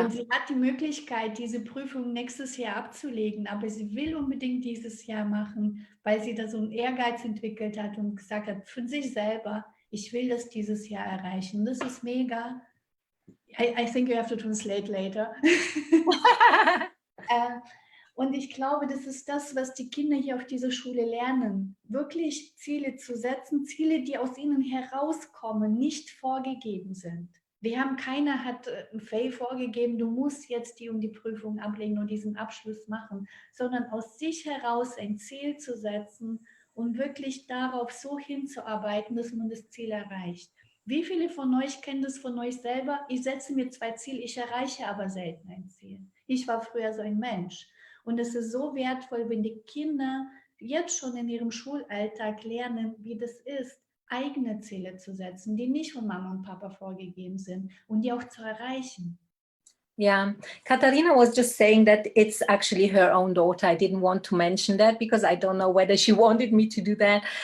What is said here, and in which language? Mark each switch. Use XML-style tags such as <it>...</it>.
<de>Und sie hat die Möglichkeit, diese Prüfung nächstes Jahr abzulegen, aber sie will unbedingt dieses Jahr machen, weil sie da so einen Ehrgeiz entwickelt hat und gesagt hat, für sich selber, ich will das dieses Jahr erreichen. Das ist mega.</de> <en>I think you have to translate later.</en> <de>Und ich glaube, das ist das, was die Kinder hier auf dieser Schule lernen. Wirklich Ziele zu setzen, Ziele, die aus ihnen herauskommen, nicht vorgegeben sind. Keiner hat ein Faye vorgegeben, du musst jetzt die und die Prüfung ablegen und diesen Abschluss machen, sondern aus sich heraus ein Ziel zu setzen und wirklich darauf so hinzuarbeiten, dass man das Ziel erreicht. Wie viele von euch kennen das von euch selber? Ich setze mir 2 Ziele, ich erreiche aber selten ein Ziel. Ich war früher so ein Mensch. Und es ist so wertvoll, wenn die Kinder jetzt schon in ihrem Schulalltag lernen, wie das ist, eigene Ziele zu setzen, die nicht von Mama und Papa vorgegeben sind und die auch zu erreichen.</de> <en>Yeah, Katharina was just saying that it's actually her own daughter. I didn't want to mention that because I don't know whether she wanted me to do that.</en>